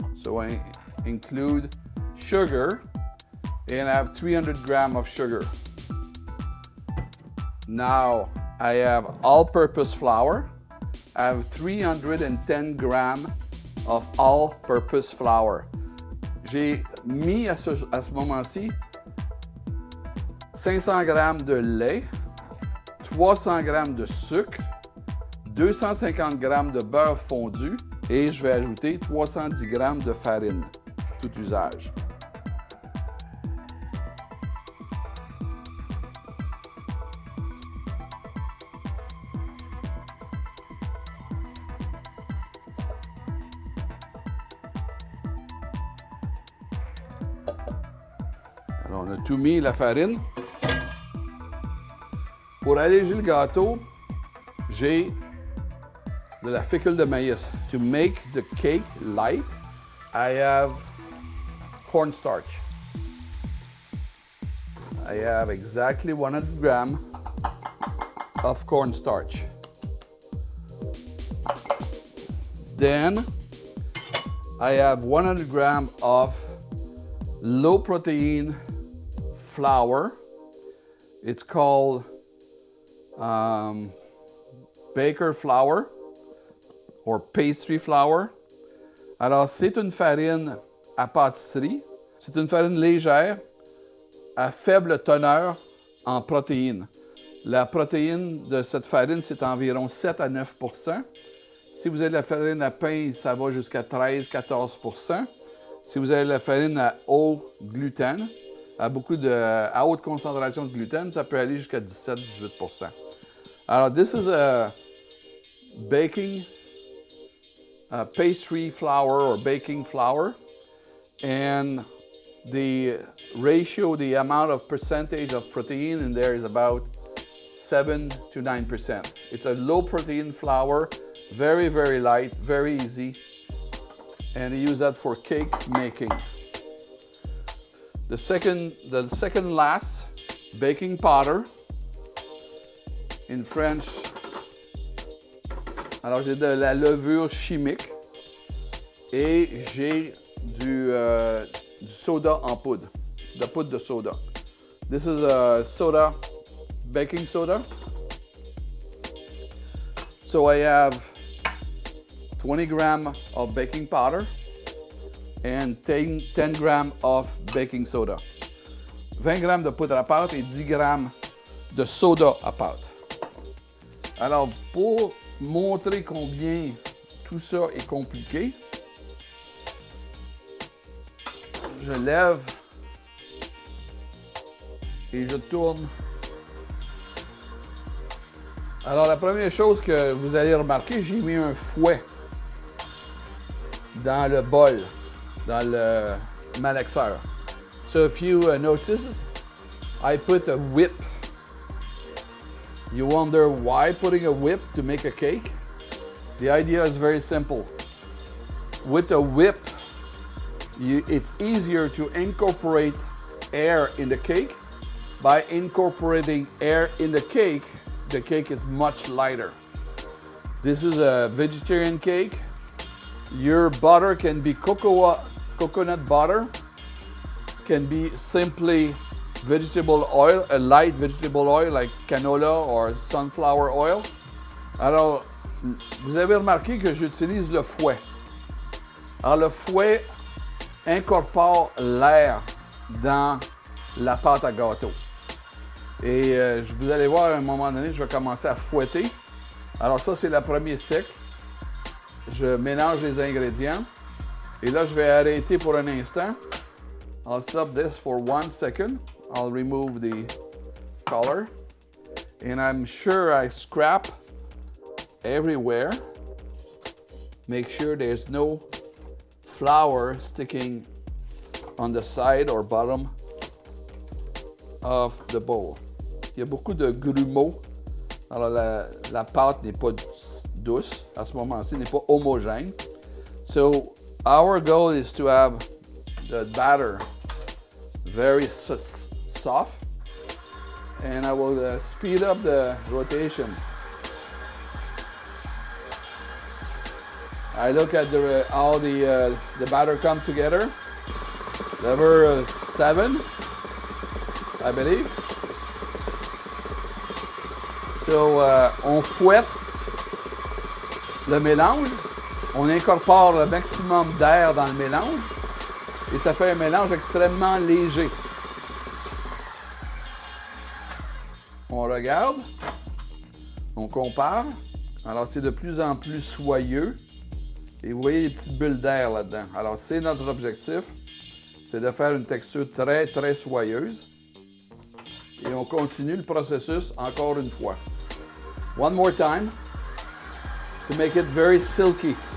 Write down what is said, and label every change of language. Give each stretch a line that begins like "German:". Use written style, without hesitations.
English: So I include sugar and I have 300 grams of sugar. Now I have all-purpose flour. I have 310 grams of all-purpose flour.
French: J'ai mis à ce moment-ci 500 grammes de lait, 300 grammes de sucre, 250 grammes de beurre fondu et je vais ajouter 310 grammes de farine, tout usage. Alors, on a tout mis, la farine. Pour alléger le gâteau, j'ai de la fécule de maïs.
English: To make the cake light, I have cornstarch. I have exactly 100 grams of cornstarch. Then I have 100 grams of low protein flour It's called baker flour or pastry flour.
French: Alors, c'est une farine à pâtisserie. C'est une farine légère à faible teneur en protéines. La protéine de cette farine, c'est environ 7 à 9 %. Si vous avez de la farine à pain, ça va jusqu'à 13-14 %. Si vous avez de la farine à haut gluten, à haute concentration de gluten, ça peut aller jusqu'à 17-18 %.
English: Alors, this is a baking pastry flour or baking flour, and the ratio, the amount of percentage of protein in there is about 7 to 9%. It's a low protein flour, very, very light, very easy, and you use that for cake making. The second last, baking powder. In French,
French: alors j'ai de la levure chimique et j'ai du soda en poudre, de poudre de soda.
English: This is a soda, baking soda. So I have 20 grams of baking powder and 10 grams of baking soda.
French: 20 grammes de poudre à pâte et 10 grammes de soda à pâte. Alors, pour montrer combien tout ça est compliqué, je lève et je tourne. Alors, la première chose que vous allez remarquer, j'ai mis un fouet dans le bol, dans le malaxeur.
English: So if you notice, I put a whip. You wonder why putting a whip to make a cake? The idea is very simple. With a whip, it's easier to incorporate air in the cake. By incorporating air in the cake is much lighter. This is a vegetarian cake. Your butter can be coconut butter, can be simply vegetable oil, a light vegetable oil like canola or sunflower oil.
French: Alors, vous avez remarqué que j'utilise le fouet. Alors, le fouet incorpore l'air dans la pâte à gâteau. Et vous allez voir, à un moment donné, je vais commencer à fouetter. Alors ça, c'est le premier cycle. Je mélange les ingrédients. Et là, je vais arrêter pour un instant.
English: I'll stop this for 1 second. I'll remove the color. And I'm sure I scrap everywhere. Make sure there's no flour sticking on the side or bottom of the bowl.
French: Il y a beaucoup de grumeaux. Alors la pâte n'est pas douce à ce moment-ci, n'est pas homogène.
English: So our goal is to have the batter very soft, and I will speed up the rotation. I look at how the batter come together. Lever 7, I believe.
French: So on fouette le mélange, on incorpore le maximum d'air dans le mélange et ça fait un mélange extrêmement léger. On regarde, on compare. Alors c'est de plus en plus soyeux et vous voyez les petites bulles d'air là-dedans. Alors c'est notre objectif, c'est de faire une texture très très soyeuse. Et on continue le processus encore une fois.
English: One more time to make it very silky.